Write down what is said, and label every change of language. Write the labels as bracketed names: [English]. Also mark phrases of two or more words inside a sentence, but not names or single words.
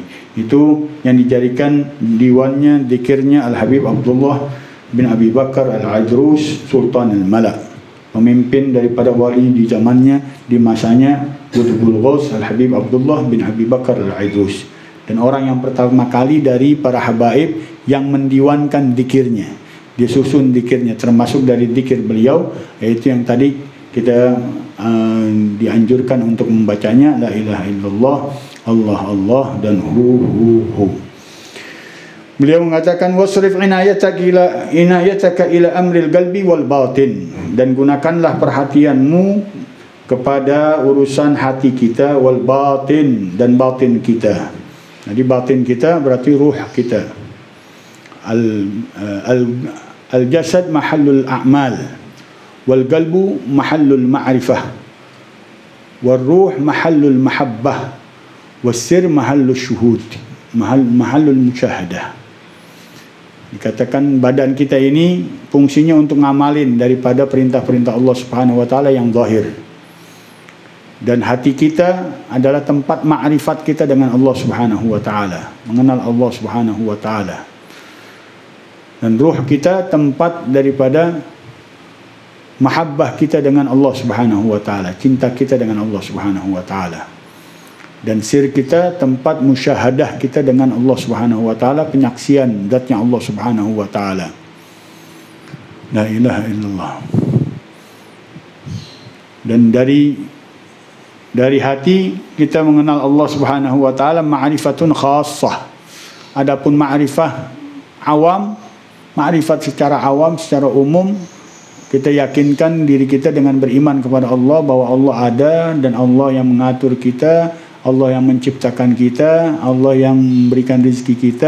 [Indonesian] Itu yang dijadikan diwannya, zikirnya Al-Habib Abdullah bin Abi Bakar Al-Idrus Sultan Al-Mala, pemimpin daripada wali di zamannya, di masanya Qutbul Ghaus Al-Habib Abdullah bin Abi Bakar Al-Idrus, dan orang yang pertama kali dari para habaib yang mendiwankan zikirnya. Dia susun zikirnya, termasuk dari zikir beliau, yaitu yang tadi kita dianjurkan untuk membacanya, [Arabic] لا إله إلا الله، الله الله, [Indonesian] dan hu. Beliau mengatakan [Arabic] واصرف عنايتك إلى أمر القلب والباطن, [Indonesian] dan gunakanlah perhatianmu kepada urusan hati kita, [Arabic] والباطن, [Indonesian] dan batin kita. Jadi batin kita berarti ruh kita. [Arabic] الجسد محل الأعمال، والقلب محل المعرفة، والروح محل المحبة, والسر محل الشهود، محل المشاهدة. [Indonesian] Dikatakan badan kita ini fungsinya untuk ngamalin daripada perintah-perintah [Arabic] الله سبحانه وتعالى [Indonesian] yang zahir. Dan hati kita adalah tempat ma'rifat kita dengan [Arabic] الله سبحانه وتعالى, [Indonesian] mengenal [Arabic] الله سبحانه وتعالى. [Indonesian] Dan ruh kita tempat daripada mahabbah kita dengan [Arabic] الله سبحانه وتعالى, [Indonesian] cinta kita dengan [Arabic] الله سبحانه وتعالى. [Indonesian] Dan sir kita tempat musyahadah kita dengan [Arabic] الله سبحانه وتعالى, [Indonesian] penyaksian zatnya [Arabic] الله سبحانه وتعالى. لا إله إلا الله. [Indonesian] Dan dari hati kita mengenal [Arabic] الله سبحانه وتعالى معرفة خاصة. [Indonesian] Adapun ma'rifah awam, ma'rifat secara awam, secara umum, kita yakinkan diri kita dengan beriman kepada Allah, bahwa Allah ada dan Allah yang mengatur kita, Allah yang menciptakan kita, Allah yang memberikan rezeki kita.